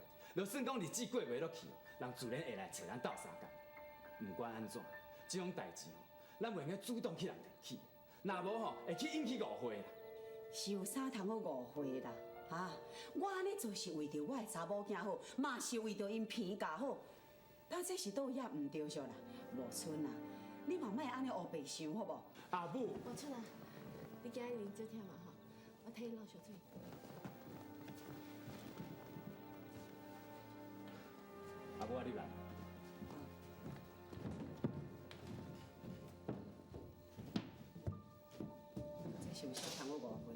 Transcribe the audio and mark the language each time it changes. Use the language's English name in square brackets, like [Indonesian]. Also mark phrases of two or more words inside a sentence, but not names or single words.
[Min Nan Chinese] 就算讲日子过袂落去，人自然会来找咱斗相共。毋管安怎，这种代志吼，咱袂用主动去人提起，若无吼会去引起误会啦。是有啥通好误会啦？哈，我安尼做是为着我的查某囝好，嘛是为着因平家好。但这是倒也毋对着啦，无春啊，你嘛莫安尼黑白想好无？阿母，王春啊，你今日啉少忝嘛吼，我替你捞烧水。阿母啊，你来。这是有啥通好误会？